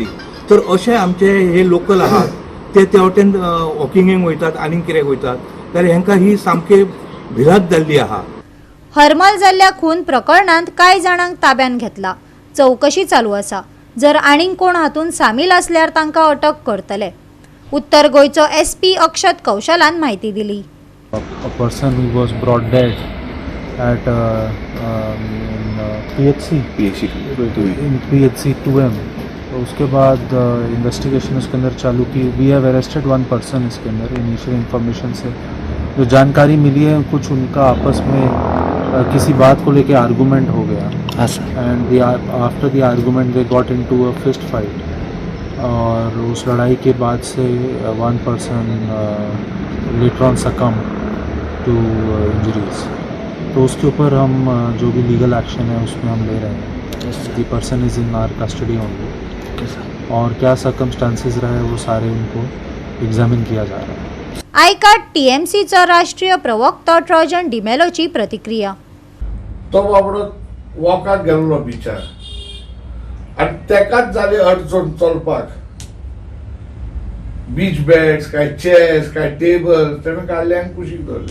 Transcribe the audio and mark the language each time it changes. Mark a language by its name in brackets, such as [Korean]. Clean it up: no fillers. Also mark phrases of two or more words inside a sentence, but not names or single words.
[Konkani] तर अशे आमचे हे लोकल आहात ते वटेन वॉकिंगेक वयतात आनी कित्याक वयतात, जाल्यार हेंकां ही सामके भिरांत जाल्ली आहा. हरमल जाल्ल्या खून प्रकरणांत कांय जाणांक ताब्यात घेतला. चौकशी चालू आसा. जर आनीक कोण हातूंत सामील असल्यार तांकां अटक करतले. उत्तर गोंयचो SP अक्षत कौशलान म्हायती दिली. [English] A person who was brought dead at in PHC 2M. [Hindi] तो उसके बाद इन्वेस्टिगेशन उसके अंदर चालू की. [English] We have arrested one person [Hindi] इसके अंदर. [English] initial information [Hindi] से जो जानकारी मिली है कुछ उनका आपस में किसी बात को लेके आर्गुमेंट हो गया. [English] And after the argument they got into a fist fight. [Hindi] और उस लड़ाई के बाद से [English] one person later on succumbed to injuries. [Hindi] तो उसके ऊपर हम जो भी [English] legal action [Hindi] है उसमें हम ले रहे हैं. [English] The person is in our custody only. [Hindi] और क्या सर्कमस्टांसेस रहे वो सारे उनको एग्जामिन किया जा रहा है. [Konkani] आयकाट TMCचो राष्ट्रीय प्रवक्तो ट्रॉजन डिमेलोची प्रतिक्रिया. तो बाबडो वॉकाक गेल्लो बिचार आनी तेकाच जाली अडचण चलपाक. [English] beach beds [Konkani] काय चेअर्स काय टेबल तेणें काडले आनी कुशीक दवरले.